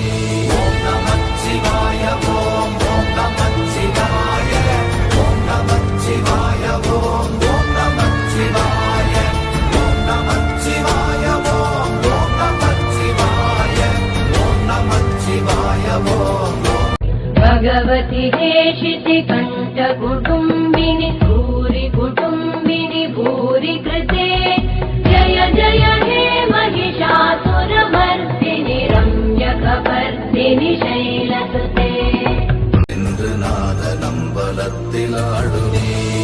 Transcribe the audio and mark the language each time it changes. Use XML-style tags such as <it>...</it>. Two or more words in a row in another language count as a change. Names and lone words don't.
<ta>ஓம் நமச்சிவாய ஓம் ஓம் நமச்சிவாய ஓம் நமச்சிவாய ஓம் ஓம் நமச்சிவாய ஓம் நமச்சிவாய ஓம் ஓம் நமச்சிவாய ஓம் நமச்சிவாய ஓம் ஓம்.</ta> <sa>भगवति हेशिति कण्ठकुटुम्बिनि भूरि कुटुम्बिनि भूरि कृते जय जय हे महिषासुरमर्दिनि रम्यकपर्दिनि शैलसुते।</sa> <ta>என்று நாத நம்பலத்தில் ஆடுவே.</ta>